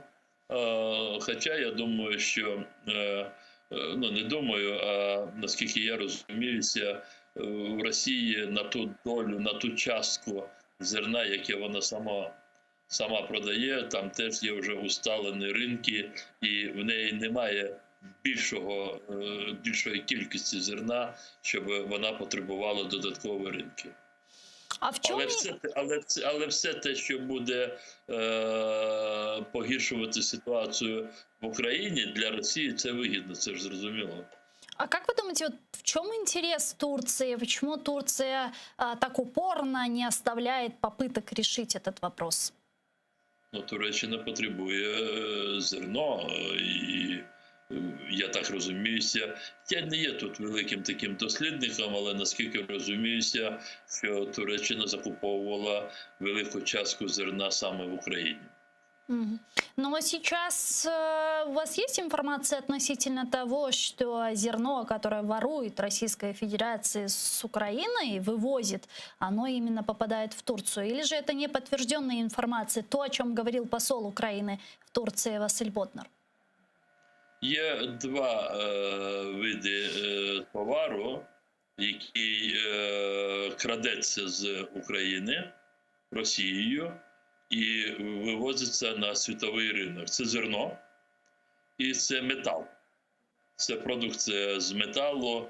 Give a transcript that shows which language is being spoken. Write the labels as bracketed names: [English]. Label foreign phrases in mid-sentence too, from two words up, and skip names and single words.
[Ukrainian] Хоча я думаю, що, не думаю, а наскільки я розуміюся, в Росії на ту долю, на ту частку зерна, яке вона сама продає, там теж є вже усталені ринки, і в неї немає більшої кількості зерна, щоб вона потребувала додаткові ринки. А в чому... але все те, що буде погіршувати ситуацію в Україні, для Росії це вигідно, це ж зрозуміло. [Russian] А как вы думаете, вот в чем интерес Турции? Почему Турция так упорно не оставляет попыток решить этот вопрос? [Ukrainian] Туреччина потребує зерно, і я так розуміюся. Я не є тут великим таким дослідником, але наскільки розуміюся, що Туреччина закуповувала велику частку зерна саме в Україні. [Russian] Но сейчас у вас есть информация относительно того, что зерно, которое ворует Российская Федерация с Украины и вывозит, оно именно попадает в Турцию? Или же это не подтвержденная информация, то, о чем говорил посол Украины в Турции Василь Ботнар? [Ukrainian] Є два види товару, який крадеться з України Росією і вивозиться на світовий ринок. Це зерно і це метал. Це продукція з металу.